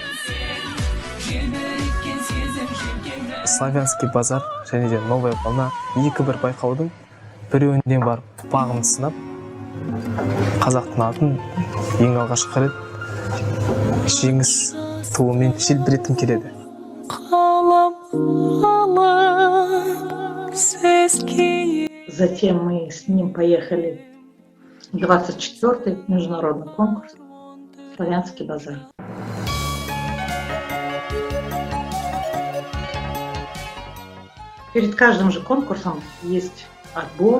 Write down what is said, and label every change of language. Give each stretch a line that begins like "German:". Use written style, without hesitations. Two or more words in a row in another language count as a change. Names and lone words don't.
Kazakh: Славянский базар және де Новая волна екі бір байқаудың біреуінен барып бағымды сынап, қазақтың атын ең алғашқы рет жеңіс туымен желбіреткім келеді.
Russian: Затем мы с ним поехали в 24-й международный конкурс «Славянский базар». Перед каждым же конкурсом есть отбор.